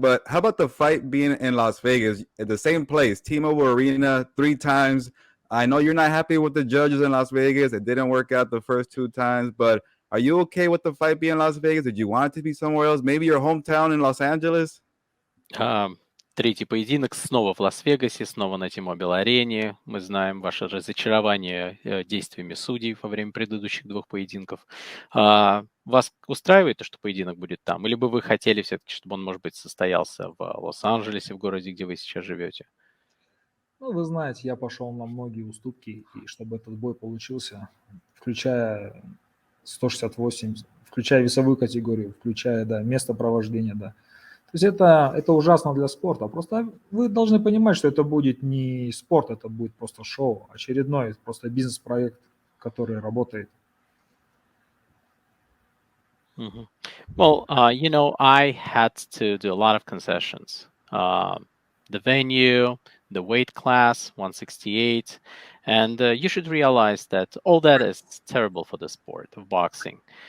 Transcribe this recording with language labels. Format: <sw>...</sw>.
<en>But how about the fight being in Las Vegas, at the same place, T-Mobile Arena, 3 times? I know you're not happy with the judges in Las Vegas. It didn't work out the first 2 times, but are you okay with the fight being in Las Vegas? Did you want it to be somewhere else? Maybe your hometown in Los Angeles?</en> <ru>Третий поединок снова в Лас-Вегасе, снова на T-Mobile-арене. Мы знаем ваше разочарование действиями судей во время предыдущих 2 поединков. Вас устраивает то, что поединок будет там? Или бы вы хотели все-таки, чтобы он, может быть, состоялся в Лос-Анджелесе, в городе, где вы сейчас живете? Ну, вы знаете, я пошел на многие уступки, и чтобы этот бой получился, включая 168, включая весовую категорию, включая, да, место провождения, да. То есть это ужасно для спорта. Просто вы должны понимать, что это будет не спорт, это будет просто шоу, очередной, просто бизнес-проект, который работает. Mm-hmm.</ru> <en>Well, I had to do a lot of concessions. The venue, the weight class, 168, and you should realize that all that is terrible for the sport of boxing.</en>